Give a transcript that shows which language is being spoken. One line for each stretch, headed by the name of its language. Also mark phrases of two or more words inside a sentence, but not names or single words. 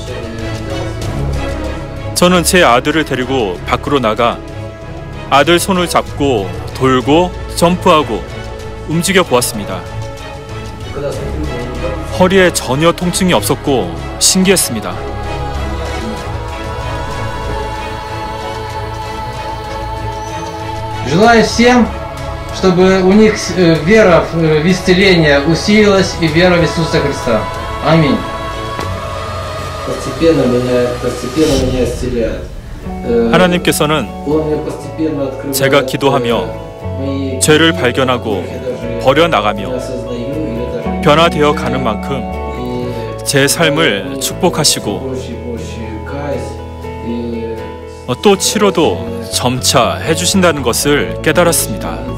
Korean: 저는 제 아들을 데리고 밖으로 나가 아들 손을 잡고 돌고 점프하고 움직여 보았습니다. 허리에 전혀 통증이 없었고 신기했습니다.
Russian: Желаю всем, чтобы у них вера в исцеление усилилась и вера в Иисуса Христа. Аминь. Постепенно меня исцеляет.
Korean: 하나님께서는 제가 기도하며 죄를 발견하고 버려나가며 변화되어 가는 만큼 제 삶을 축복하시고 또 치료도 점차 해주신다는 것을 깨달았습니다.